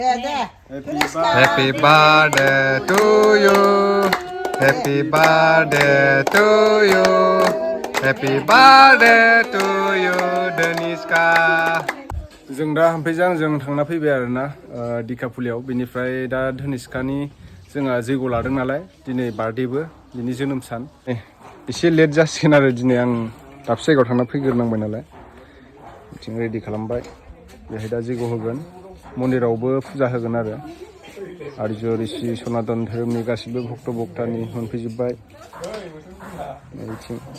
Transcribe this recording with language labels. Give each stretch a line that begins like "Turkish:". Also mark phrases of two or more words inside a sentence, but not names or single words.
English: Happy birthday to you. Happy birthday to you. Happy birthday to you, Dhaniska.
Bodo: जों दा हामफैजों जों थांना फैबाय आरोना दिखाफुलियाव बेनिफ्राय दा धनिष्कानि जोंहा जैग' लादों नालाय दिनै बार्थडेबो बिनि जोनोम सान एसे लेट जासिगोन आरो दिनै आं दाबसे जायगायाव थांना फैग्रोनांबाय नालाय बिथिं रेडि खालामबाय बेहाय दा जैग' होगोन मन्दिरावबो फुजा होगोन आरो आर्य ऋषि सनातन धोरोमनि गासिबो भक्त भक्तानि मोनफैजोब्बाय बिथिं